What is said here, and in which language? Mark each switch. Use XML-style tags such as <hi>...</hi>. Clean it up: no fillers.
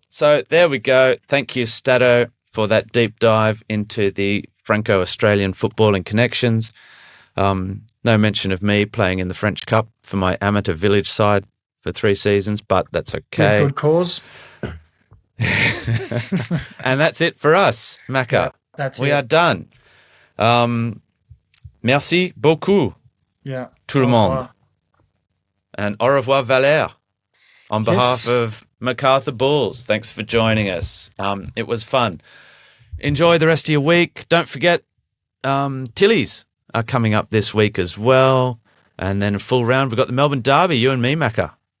<en>So there we go. Thank you, Stato, for that deep dive into the Franco-Australian footballing connections. No mention of me playing in the French Cup for my amateur village side for 3 seasons, but that's okay. Good cause. And that's it for us, Macca. We are done.</en> <fr>Merci beaucoup, tout le monde.</fr> <en>And</en> <fr>au revoir,</fr> <en>Valère. On behalf of MacArthur Bulls, thanks for joining us. It was fun. Enjoy the rest of your week. Don't forget, Tillies are coming up this week as well. And then a full round, we've got the Melbourne Derby, you and me, Macca.</en>